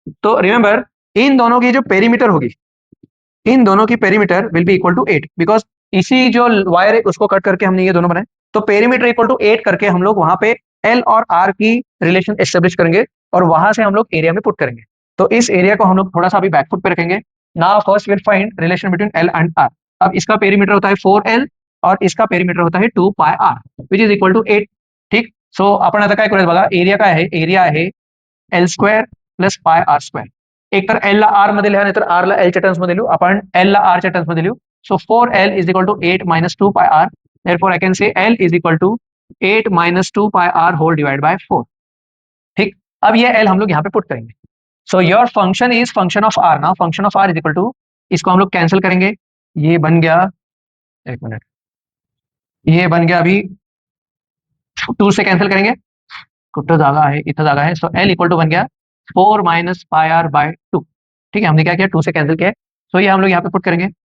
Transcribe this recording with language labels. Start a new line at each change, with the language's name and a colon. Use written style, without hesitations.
Hindi: तो remember in दोनों की जो पेरीमीटर होगी, इन दोनों की perimeter will be equal to 8, because इसी जो वायर है उसको कट करके हमने ये दोनों बनाए, तो पेरीमीटर इक्वल टू 8 करके हम लोग वहां पे एल और आर की रिलेशन एस्टेब्लिश करेंगे, और वहां से हम लोग एरिया में पुट करेंगे। तो इस एरिया को हम लोग थोड़ा सा अभी बैकफुट पे रखेंगे। Now first will find relation between L and are. अब इसका पेरीमीटर होता है 4L, और इसका पेरीमीटर होता है 2 पाई are, which is equal to 8, ठीक।
Marathi: सो आपण आता काय करूया बघा, एरिया काय आहे, एरिया आहे एल स्क्वेअर प्लस पाय आर स्क्वेअर, एक तर एल ला आर मध्ये लिहा, नाहीतर आर ला एल च्या टर्म्स मध्ये लिहू, आपण एल ला आर च्या टर्म्स मध्ये लिहू।
English: So 4L is equal to 8 minus 2 pi r, therefore I can say L is equal to 8 minus 2 pi r whole divided by 4, ठीक।
Hindi: अब ये L हम लोग यहाँ पे पुट करेंगे। So your function is function of are, ना function of are is equal to, इसको हम लोग कैंसिल करेंगे, ये बन गया, एक मिनट, ये बन गया अभी 2 से कैंसिल करेंगे, कुछ जागा है इतना जागा है, सो L इक्वल टू बन गया 4 माइनस पाई आर बाय 2, ठीक है। हमने क्या किया, 2 से कैंसिल किया, सो ये हम लोग यहाँ पे पुट करेंगे।